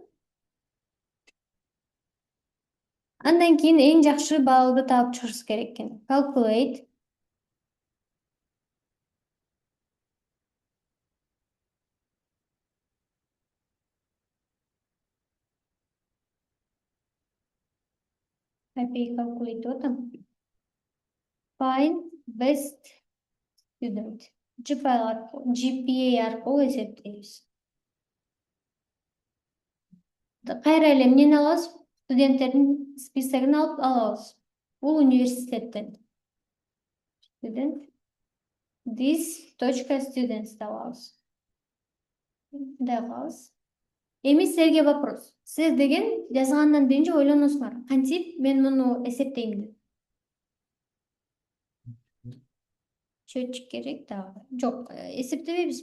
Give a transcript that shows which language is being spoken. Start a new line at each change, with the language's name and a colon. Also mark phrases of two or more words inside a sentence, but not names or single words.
Kyrgyz: Андан кийин эң жакшы баллды таап чыгышыбыз керек экен.
English: Calculate calculate
Kyrgyz: деп атам.
English: Find best student.
Kyrgyz: GPA аркылуу эсептейбиз. Кайра эле эмнени алабыз? Студенттердин списогун алабыз. Бул университеттен. Student. This точка students алабыз. Мындай кылабыз. Эми силерге вопрос. Сиз деген жазгандан биринчи ойлоносуңар. Кантип мен муну эсептейм деп. Счетчик керек дагы. Жок, эсептебейбиз.